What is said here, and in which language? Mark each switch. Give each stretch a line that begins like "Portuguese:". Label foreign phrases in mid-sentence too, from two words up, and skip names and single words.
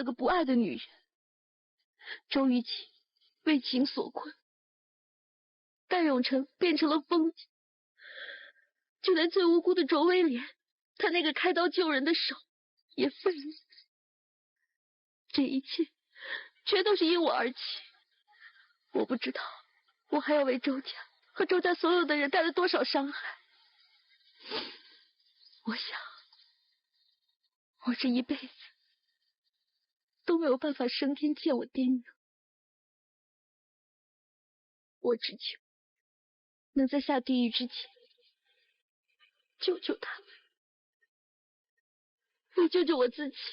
Chinese: 個不愛的女人，周玉清為情所困，戴永成變成了瘋子，就連最無辜的周威廉，他那個開刀救人的手也廢了。這一切全都是因我而起。我不知道我還要為周家和周家所有的人帶來多少傷害。我想我這一輩子都沒有辦法升天見我爹娘。我只求能在下地獄之前救救他們，也救救我自己。